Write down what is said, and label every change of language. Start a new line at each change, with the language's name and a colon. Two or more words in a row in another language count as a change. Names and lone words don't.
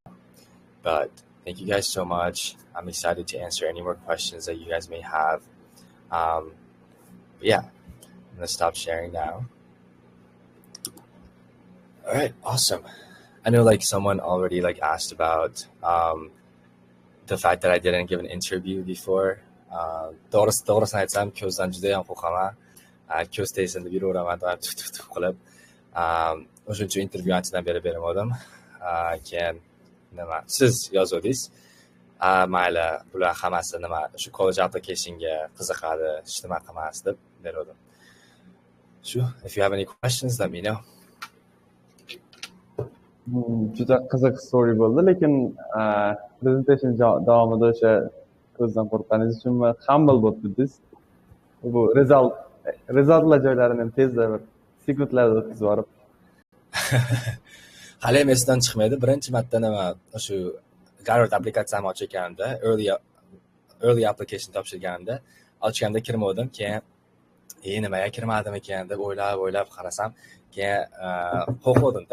English: But thank you guys so much. I'm excited to answer any more questions that you guys may have. But yeah, I'm going to stop sharing now. All right, awesome. I know like someone already like asked about the fact that I didn't give an interview before.
Uzbek: To'g'risini aytsam, ko'zdan juda ham qo'rqaman. Ko'z tegsa deb yuraman, doim tuf qilib. O'shuning uchun intervyu anchadan beri bermadim. Keyin nima, siz yozuvdingiz. Mayli, bular hammasi nima, shu
English: college applicationga
Uzbek: qiziqadi, hech nima qilmas deb berdim. Shu,
English: if you have any questions, let me know.
Uzbek: Juda qiziq story bo'ldi, lekin presentation davomida o'sha ko'zdan qo'rqqaningiz uchunmi humble bo'lib ketdingiz. Bu resultlar joylarini ham tezda bir sekundlarda o'tkazib yuborib. Hali ham esdan chiqmaydi. Birinchi marta nima, shu Garvard applikatsiyani ochganimda, early application topshirganimda, ochganimda kirmadim, keyin nimaga kirmadim ekan deb o'ylab qarasam, keyin qo'rqdim-da.